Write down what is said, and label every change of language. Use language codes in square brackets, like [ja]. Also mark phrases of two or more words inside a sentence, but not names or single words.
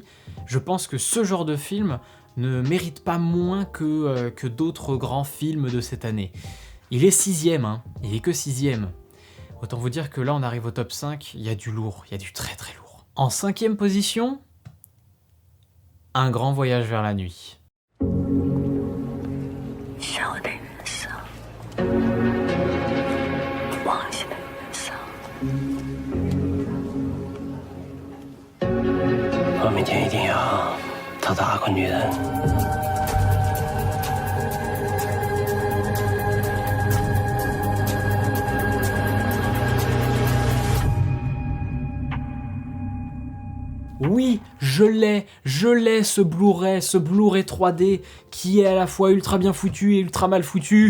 [fr] Je pense que ce genre de film ne mérite pas moins que d'autres grands films de cette année. Il est 6ème, hein. Il est que 6ème. Autant vous dire que là on arrive au top 5, il y a du lourd, il y a du très très lourd. En 5ème position, Un grand voyage vers la nuit. [zh] 少的人生，忘记的人生。我明天一定要找到那个女人。 [fr] Oui, je l'ai ce Blu-ray 3D qui est à la fois ultra bien foutu et ultra mal foutu.